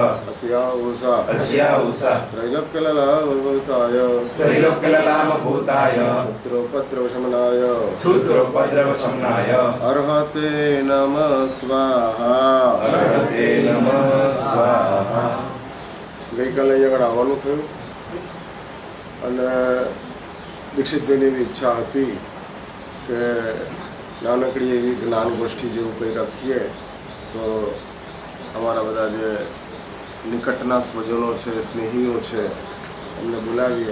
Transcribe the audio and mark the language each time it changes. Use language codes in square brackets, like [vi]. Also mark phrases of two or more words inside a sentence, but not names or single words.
[sa] अस्याउषा अस्या उषा त्रैलोक्यललामभूताय त्रैलोक्यललामभूताय क्षुद्रोपद्रवशमनाय शूद्रोपद्रवशमनाय अर्हते नमः स्वाहा अर्हते नमः स्वाहा. [gu] ગઈકાલે અહીં આગળ આવવાનું થયું અને દીક્ષિતભાઈની એવી ઈચ્છા હતી કે નાનકડી એવી જ્ઞાન ગોષ્ઠી જેવું કંઈ રાખીએ તો અમારા બધા જે નિકટના સ્વજનો છે, સ્નેહીઓ છે, એમને બોલાવીએ.